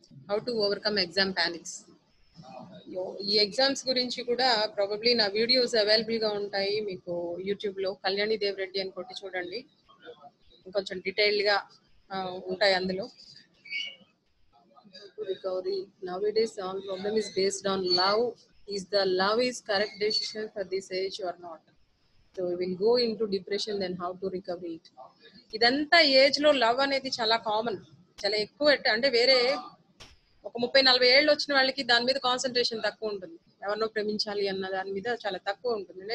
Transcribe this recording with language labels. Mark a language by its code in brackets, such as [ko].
[en] How to overcome exam panics. [te] ఈ exams గురించి కూడా ప్రాబబ్లీ నా వీడియోస్ అవైలబుల్ గా ఉంటాయి మీకు యూట్యూబ్ లో, కళ్యాణి దేవ్ రెడ్డి అని కొట్టి చూడండి, కొంచెం డీటెయిల్డ్ గా ఉంటాయి అందులో. [en] Recovery nowadays all problem is based on love. Is the love is correct decision for this age or not? So we will go into depression, then how to recover it. [te] ఇదంతా age లో love అనేది చాలా common, చాలా ఎక్కువ. అంటే వేరే ఒక 30-40 ఏళ్ళు వచ్చిన వాళ్ళకి దాని మీద కాన్సన్ట్రేషన్ తక్కువ ఉంటుంది, ఎవరినో ప్రేమించాలి అన్న దాని మీద చాలా తక్కువ ఉంటుంది.